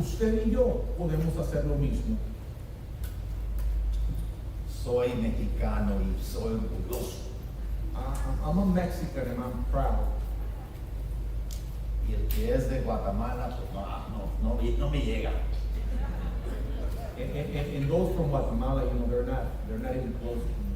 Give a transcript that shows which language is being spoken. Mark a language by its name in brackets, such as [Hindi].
[Spanish] usted y yo podemos hacer lo mismo. Soy mexicano y soy orgulloso. [English] I'm a Mexican and I'm proud. [Spanish] Y el que es de Guatemala, pues no me llega. [English] And those from Guatemala, you know, they're not even close to me.